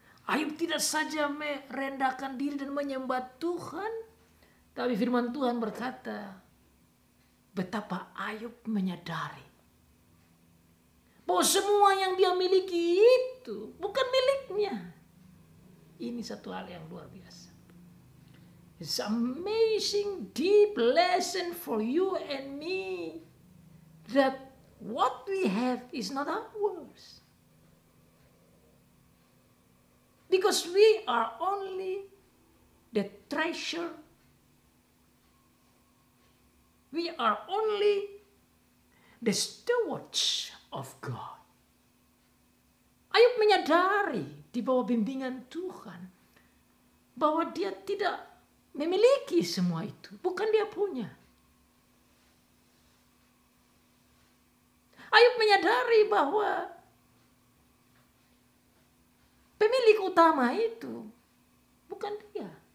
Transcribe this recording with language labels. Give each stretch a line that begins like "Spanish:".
Indonesian: Ayub tidak saja merendahkan diri dan menyembah Tuhan, tapi firman Tuhan berkata betapa Ayub menyadari bahwa semua yang dia miliki itu bukan miliknya. Ini satu hal yang luar biasa.
English: It's amazing deep lesson for you and me that what we have is not ours. Because we are only the treasure. We are only the stewards of God.
Indonesian: Ayub menyadari di bawah bimbingan Tuhan bahwa dia tidak memiliki semua itu. Bukan dia punya. Ayub menyadari bahwa pemilik utama itu bukan dia.